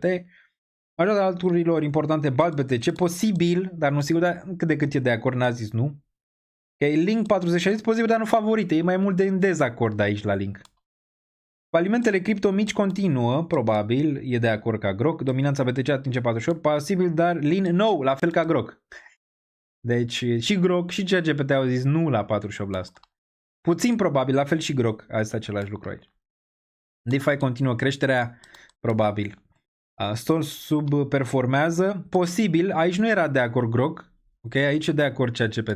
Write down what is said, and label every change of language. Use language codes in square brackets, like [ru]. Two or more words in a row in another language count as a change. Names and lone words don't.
[ro] Majoritatea alturilor importante bat BTC, posibil, dar nu sigur, dar cât de cât e de acord, n-a zis nu. Ok, Link 46, posibil, dar nu favorite, e mai mult de în dezacord aici la Link. Falimentele cripto mici continuă, probabil, e de acord ca Groc. Dominanța BTC atinge 48, posibil, dar [en] lean no, [ro] la fel ca Groc. Deci și Groc și CACPT au zis nu la 48%. Puțin probabil, la fel și Groc, a zis același lucru aici. DeFi continuă creșterea, probabil. Store subperformează, posibil, aici nu era de acord Groc, ok, aici e de acord CACPT.